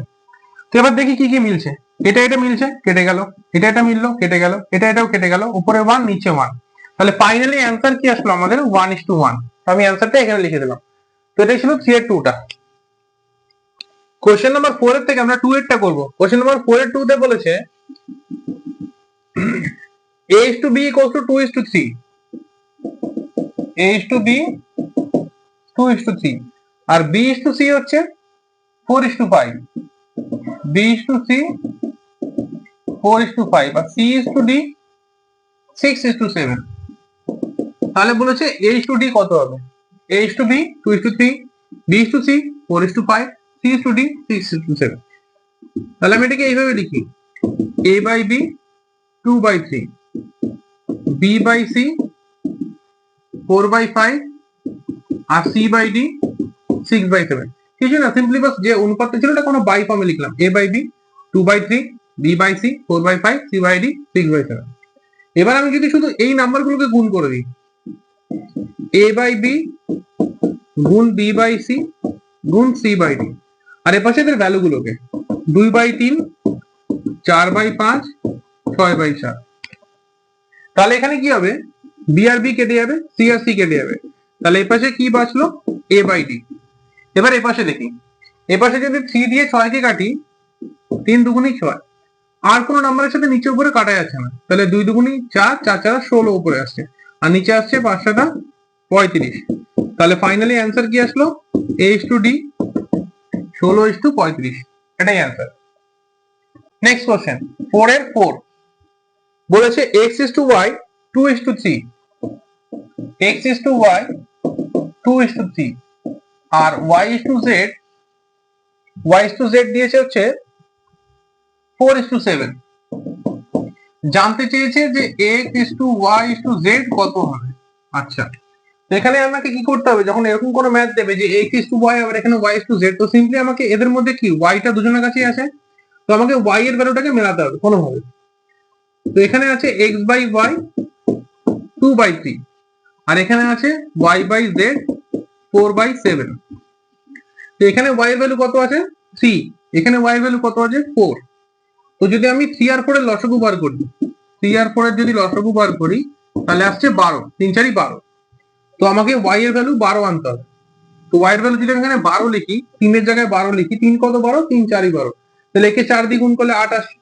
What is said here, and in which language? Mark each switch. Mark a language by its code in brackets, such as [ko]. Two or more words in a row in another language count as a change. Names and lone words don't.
[bn] তো এবার দেখি কি কি মিলছে, এটা এটা মিলছে কেটে গেল, এটা এটা মিললো কেটে গেল, এটা এটাও কেটে গেল, উপরে 1 নিচে 1। তাহলে [en] finally answer [bn] কি আসলো আমাদের 1:1। আমি অ্যান্সারটা এখানে লিখে দিলাম। তো এটাই ছিল 3 এর 2টা। [en] question number [bn] 4 এর থেকে আমরা 2 এরটা করব। [en] question number 4 [bn] এর 2 তে বলেছে [en] a is to b equals to 2 is to 3, a is to b 2 is to 3, আর b is to c হচ্ছে 4 is to 5, b is to c 4 is to 5, আর c is to d 6 is to 7। [bn] তাহলে বলেছে [en] a is to d [bn] কত হবে, [en] a is to b 2 is to 3, b is to c 4 is to 5, c is to d 6 is to 7। [bn] তাহলে আমি এটাকে এইভাবে লিখি [en] a by b 2 by 3, b by c 4 by 5, আর c by d 6 by 7। [bn] কিছু না, সিম্পলি বাস যে অনুপাতটা ছিল এটা কোনো বাই ফর্মে লিখলাম, [en] a by b 2 by 3, b by c 4 by 5, c by d 6 by 7। [bn] এবার আমি যদি শুধু এই নাম্বারগুলোকে গুণ করে দিই, [en] a by b গুণ b by c গুণ c by d, [bn] আর এর পাশে এদের ভ্যালুগুলোকে [en] 2 by 3, 4 by 5, 6 by 4। [bn] তাহলে এখানে কি হবে b আর b কেটে যাবে, c আর c কেটে যাবে, তাহলে এই পাশে কি বাঁচলো [en] a by d। [bn] এবার এই পাশে দেখি, এই পাশে যদি 3 দিয়ে 6 কে কাটি 3 দুগুণী 6, আর কোনো নাম্বারের সাথে নিচে উপরে কাটা যাচ্ছে না, তাহলে 2 দুগুণী 4, 4 4 16 উপরে আসছে, আর নিচে আসছে 5 7 35। [en] তাহলে finally answer [bn] কি আসলো [en] a is to d 16 is to 35, [bn] এটাই অ্যান্সার। [en] next question 4 [bn] এর 4 বলেছে [en] x is to y 2 is to 3, x is to y 2 is to 3, আর y is to z, y is to z [bn] দিয়েছে হচ্ছে [en] 4 is to 7। [bn] জানতে চেয়েছে যে [en] x is to y is to z [bn] কত হবে। আচ্ছা, তো এখানে আমাকে কি করতে হবে, যখন এরকম কোনো ম্যাথ দেবে যে [en] x is to y [bn] আবার এখানে [en] y is to z, [bn] তো সিম্পলি আমাকে এদের মধ্যে কি y টা দুজনের কাছেই আছে, তো আমাকে y এর ভ্যালুটাকে মেলাতে হবে কোনোভাবে। তো এখানে আছে [en] x by y 2 by 3, [bn] আর এখানে আছে [en] y by z 4 by 7। [bn] তো এখানে y এর ভ্যালু কত আছে 3, এখানে y এর ভ্যালু কত আছে 4। তো যদি আমি 3 আর 4 এর লসাগু বার করি, 3 আর 4 এর যদি লসাগু বার করি তাহলে আসছে 12, 3 4 12। তো আমাকে y এর ভ্যালু 12 আনতে হবে। তো y এর ভ্যালু যদি আমি এখানে 12 লিখি, 3 এর জায়গায় 12 লিখি, 3 কত 12, 3 4 12, তাহলে একে 4 দিয়ে গুণ করলে 8 আসে।